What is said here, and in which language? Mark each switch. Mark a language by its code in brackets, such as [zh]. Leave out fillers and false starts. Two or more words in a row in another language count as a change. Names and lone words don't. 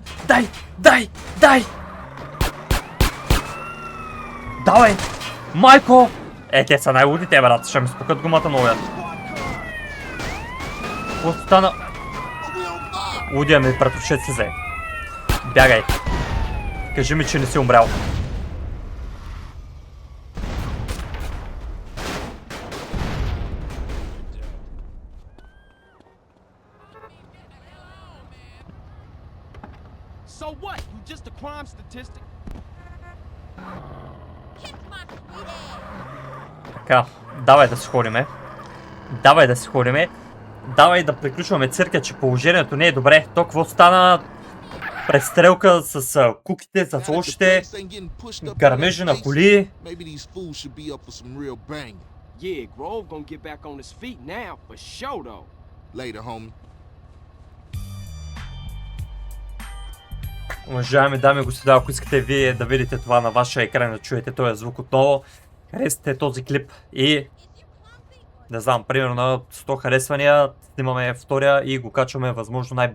[bg] Дай. Давай. Майко. Те са най-лудите, брат. Ще ми спукат гумата много яд. Какво стана? Лудия ми, братовчет се взе. Бягай. Кажи ми, че не си умрял. [en] So what? You just a crime statistic? [bg] Така, давай да се ходиме. Давай да приключваме цирка, че положението не е добре. То какво стана? Престрелка с куките, с лошите, гърмежи на коли. [en] Maybe these fools should be up for some real banging. Yeah, Grove gonna get back on his feet now, for sure though. Later, homie. [bg] Уважаеми дами и господа, ако искате вие да видите това на вашия екран, да чуете този звук отново, харесайте този клип и не знам, примерно на 100 харесвания снимаме втория и го качваме възможно най-бързо.